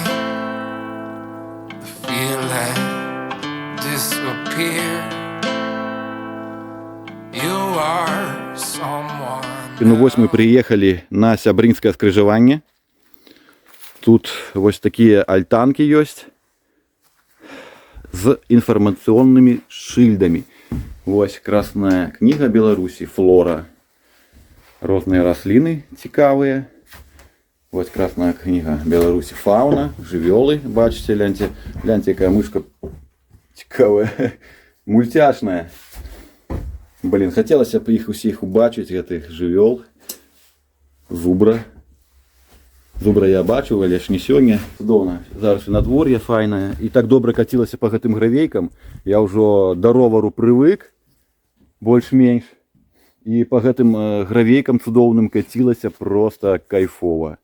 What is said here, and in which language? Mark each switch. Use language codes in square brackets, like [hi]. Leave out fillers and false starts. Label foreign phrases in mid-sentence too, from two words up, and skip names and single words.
[en] The feeling disappear. You are someone. [be] Ну вось мы приехали на Сябрынское скрыжаванне. [ru] Тут вось такие альтанки есть з информационными шильдами. Вось красная книга Беларуси, флора. [be] Розные рослины цікавые. [ru] Вось красная книга Беларуси, [be] фауна, жывёлы. [ru] Бачите, гляньте, гляньте, какая мышка цікавая, мультяшная. Блин, хотелось бы их [be] усіх убачить, [ru] этих жывёл. [be] Зубра. Зубра я бачу, але ж не сёння. Цудоўна. Зараз і надвор'е файнае. І так добра кацілася па гэтым гравейкам. Я ўжо да ровару прывык, больш-менш. І па гэтым гравейкам цудоўным кацілася проста кайфова.